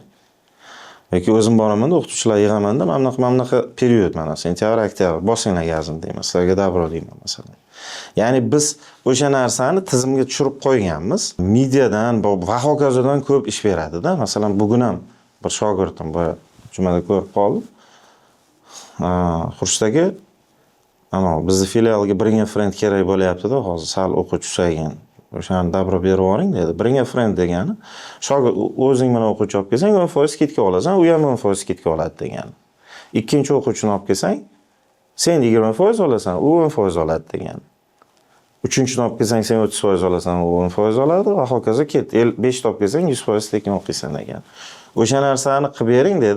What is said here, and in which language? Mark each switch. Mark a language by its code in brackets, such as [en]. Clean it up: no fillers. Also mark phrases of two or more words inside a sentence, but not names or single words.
[uz] Yoki o'zim boraman-da, o'qituvchilar yig'aman-da, mana bunaqa period, mana sentyabr, oktyabr, bosinglar gazim deyman, sizlarga dabro deyman masalan. Ya'ni biz o'sha narsani tizimga tushirib qo'yganmiz. Mediadan va hokazodan ko'p ish beradi-da. Masalan, bugun ham bir shogirdim bu jumada ko'rib qoldim. Xurshdagi bizni filialga [en] bring a friend [uz] kerak bo'lyapti-da, hozir sal o'quvchi usaygan. O'shani dabro berib yuboring dedi. [en] Bring a friend [uz] degani, shogird o'zing bilan o'quvchi olib kelsang, 10% skidka olasan, u ham 10% skidka oladi degani. Ikkinchi o'quvchini olib kelsang, sen 20% olasan, u 10% oladi degani. Uchinchini olib kelsang, sen 30% olasan, u 10% oladi va hokazo ket. 5 olib kelsang, 100% tekin o'qiysan degan. O'sha narsani qilib bering dedi.